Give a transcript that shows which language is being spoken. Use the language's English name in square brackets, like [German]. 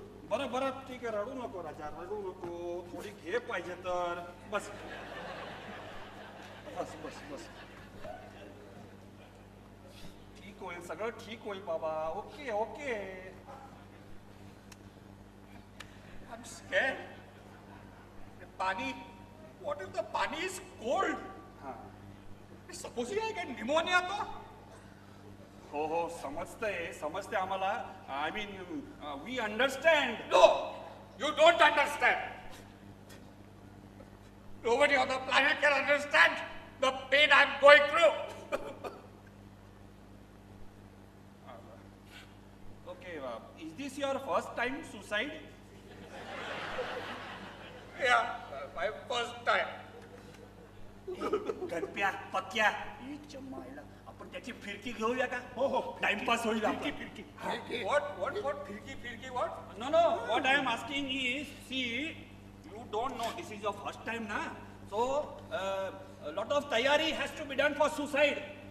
[Marathi] बरं बरं ठीक आहे, रडू नको राजा, रडू नको, थोडी घे पाहिजे तर बस। बस बस बस ठीक होईल सगळं ठीक होईल बाबा okay okay [English] I'm scared. The pani, what if the pani is cold? Supposing I get pneumonia, तो? [Marathi] हो हो समजते आम्हाला [English] I mean we understand No, you don't understand. Nobody on the planet can understand the pain I'm going through. Okay is this your first time suicide Yeah, my first time. [Marathi] गणप्या पक्या मायला आपण त्याची फिरकी घेऊया का हो हो टाइमपास होईल फिरकी [English] What? Firki, what? No, what I am asking is, see, you don't know, this is your first time, na? So, a lot of tayari has to be done for suicide.